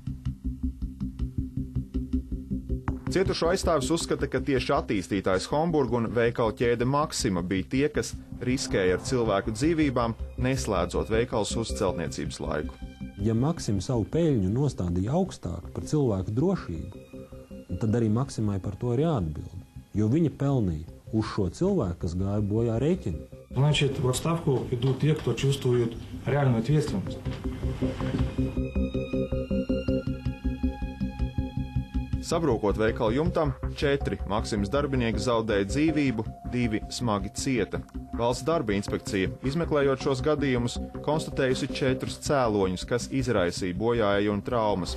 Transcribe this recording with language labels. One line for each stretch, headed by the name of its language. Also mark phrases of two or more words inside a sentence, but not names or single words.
Latvian: Cietušo aizstāvis uzskata, ka tieši attīstītājs Homburga un veikala ķēde Maksima bija tie, kas riskēja ar cilvēku dzīvībām, neslēdzot veikals uz celtniecības laiku. Ja Maksima savu peļņu nostādīja augstāk par cilvēku drošību, tad arī Maksimai par to ir jāatbild, jo viņa pelnīja uz šo cilvēku, kas gāja bojā рейкин.
Russian: Значит, в отставку идут те, кто чувствует реальную ответственность.
Latvian: Sabrūkot veikala jumtam, 4 Maksimas darbinieki zaudēja dzīvību, 2 smagi cieta. Valsts darba inspekcija, izmeklējot šos gadījumus, konstatējusi 4 cēloņus, kas izraisīja bojāēju un traumas.